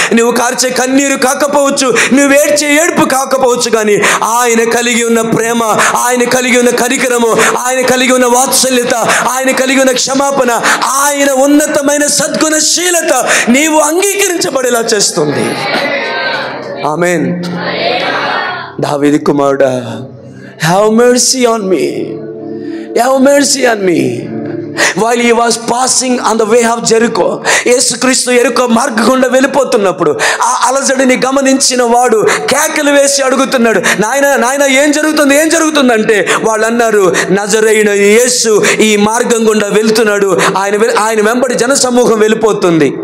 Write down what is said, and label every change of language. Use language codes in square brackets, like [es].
[te] నువ్వు కార్చే కన్నీరు కాకపోవచ్చు, నువ్వు ఏడ్చే ఏడుపు కాకపోవచ్చు, కానీ ఆయన కలిగి ఉన్న ప్రేమ, ఆయన కలిగి ఉన్న కనికరము, ఆయన కలిగి ఉన్న వాత్సల్యత, ఆయన కలిగి ఉన్న క్షమాపణ, ఆయన ఉన్నతమైన సద్గుణశీలత నీవు అంగీకరించబడేలా చేస్తుంది. ఆమేన్. దావీదు కుమారుడా, [en] have mercy on me, have mercy on me. While he was passing on the way of Jericho, [te] యేసుక్రీస్తు యెరికో మార్గం గుండా వెళ్ళిపోతున్నప్పుడు ఆ అలజడిని గమనించిన వాడు కేకలు వేసి అడుగుతున్నాడు, నాయన ఏం జరుగుతుందంటే వాళ్ళు అన్నారు, నజరేయుడు యేసు ఈ మార్గం గుండా వెళ్తున్నాడు, ఆయన వెంబడి జనసమూహం వెళ్ళిపోతుంది.